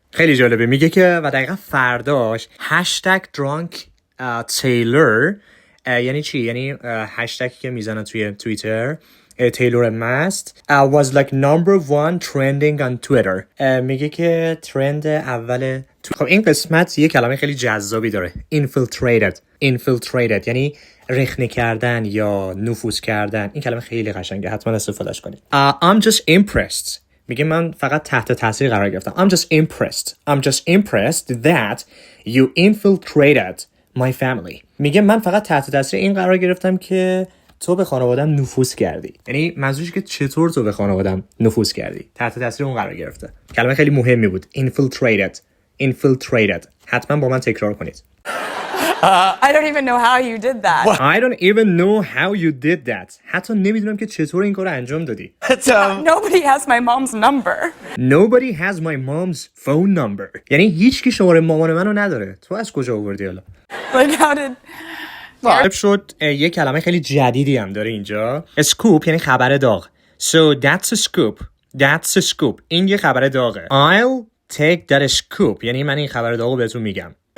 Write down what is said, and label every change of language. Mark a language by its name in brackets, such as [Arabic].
[Persian] خیلی جالبه. میگه که و دقیقا فرداش #drunk Taylor یعنی چی؟ یعنی هشتگی که میزنن توی توییتر تیلور مست [English] was like number one trending on Twitter. [Persian] میگه که ترند اول خب این قسمت یه کلمه خیلی جذابی داره. infiltrated یعنی رخنه کردن یا نفوذ کردن. این کلمه خیلی قشنگه، حتما استفادهش کنید. [English] I'm just impressed. [Persian] میگه من فقط تحت تاثیر قرار گرفتم. [English] I'm just impressed that you infiltrated my family. [Persian] میگه من فقط تحت تاثیر این قرار گرفتم که تو به خانوادم نفوذ کردی. یعنی منظورش که چطور تو به خانوادم نفوذ کردی، تحت تاثیر اون قرار گرفته. کلمه خیلی مهمی بود. infiltrated. حتما با من تکرار کنید. [English] I don't even know how you did that. I don't even know how you did that. [Persian] حتی نمیدونم که چطور این کار انجام دادی. [English] Nobody has my mom's number. Nobody has my mom's phone number. [Persian] یعنی هیچ کی شماره مامان منو نداره. تو از کجا آوردی حالا؟ [English] Like how did... [Persian] جالب شد یه کلمه خیلی جدیدی هم داره اینجا. scoop یعنی خبر داغ. [English] So that's a scoop. [Persian] این یه خبر داغه. [English] I'll take that scoop. [Persian] یعنی من این خبر داغو بهتون میگم.